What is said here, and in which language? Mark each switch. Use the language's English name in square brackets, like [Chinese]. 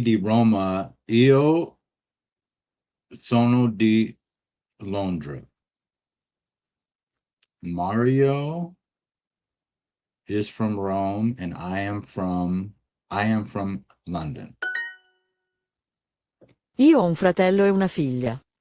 [Italian] di Roma, io sono di Londra. [English] Mario is from Rome and I am from London. [Italian] Io ho un fratello e una figlia.